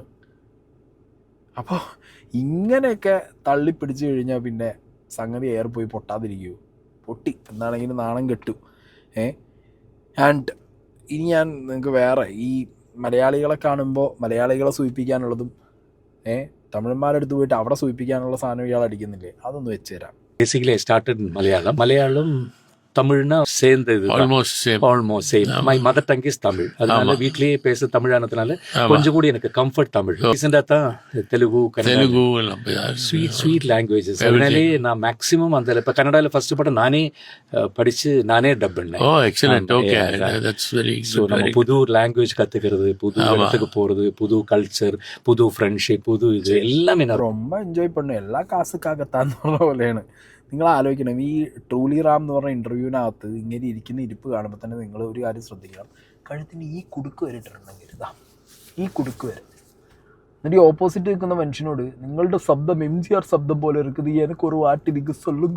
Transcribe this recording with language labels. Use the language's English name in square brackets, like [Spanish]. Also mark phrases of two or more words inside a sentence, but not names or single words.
[Malayalam] അപ്പോൾ ഇങ്ങനെയൊക്കെ തള്ളിപ്പിടിച്ച് കഴിഞ്ഞാൽ പിന്നെ സംഗതി ഏറെ പോയി പൊട്ടാതിരിക്കുമോ? പൊട്ടി എന്താണെങ്കിലും നാണം കെട്ടു. ആൻഡ് ഇനി ഞാൻ നിങ്ങൾക്ക് വേറെ ഈ മലയാളികളെ കാണുമ്പോൾ മലയാളികളെ സൂചിപ്പിക്കാനുള്ളതും തമിഴന്മാരെടുത്ത് പോയിട്ട് അവിടെ സൂചിപ്പിക്കാനുള്ള സാധനം ഇയാൾ അടിക്കുന്നില്ലേ, അതൊന്ന് വെച്ച് തരാം. [English] Basically, I started in Malayalam. [Tamil] தமிழ்னா சேர்ந்தது [English] almost same. My mother tongue is Tamil. [Tamil] அதனால வீட்லயே பேச தமிழானதுனால கொஞ்சம் கூட எனக்கு கம்ஃபர்ட் தமிழ். ரீசெண்டாக தான் தெலுங்கு [English] sweet languages. [Tamil] அதனாலே நான் மேக்ஸிமம் அந்த இப்போ கன்னடாவில் ஃபர்ஸ்ட் படம் நானே படித்து நானே டப் பண்ணேன். ஸோ நம்ம புது லாங்குவேஜ் கற்றுக்கிறது, புது இடத்துக்கு போகிறது, புது கல்ச்சர், புது ஃப்ரெண்ட்ஷிப், புது இது எல்லாமே நான் ரொம்ப എൻജോയ് பண்ணு. [Malayalam] എല്ലാ കാസുക്കാകത്താന്ന് പറഞ്ഞ പോലെയാണ്. നിങ്ങൾ ആലോചിക്കണം, ഈ ട്രൂലി റാം എന്ന് പറഞ്ഞ ഇൻ്റർവ്യൂവിനകത്ത് ഇങ്ങനെ ഇരിക്കുന്ന ഇരിപ്പ് കാണുമ്പോൾ തന്നെ നിങ്ങൾ ഒരു കാര്യം ശ്രദ്ധിക്കണം. കഴുത്തിന് ഈ കുടുക്ക് വരെ ഇട്ടിട്ടുണ്ടെങ്കിൽ ഇതാ ഈ കുടുക്ക് വരെ. എന്നിട്ട് ഈ ഓപ്പോസിറ്റ് നിൽക്കുന്ന മനുഷ്യനോട് നിങ്ങളുടെ ശബ്ദം MGR ശബ്ദം പോലെ ഇരിക്കുന്നത് എനിക്ക് ഒരു [Tamil] வாட்டி நீங்க சொல்லுங்கோ.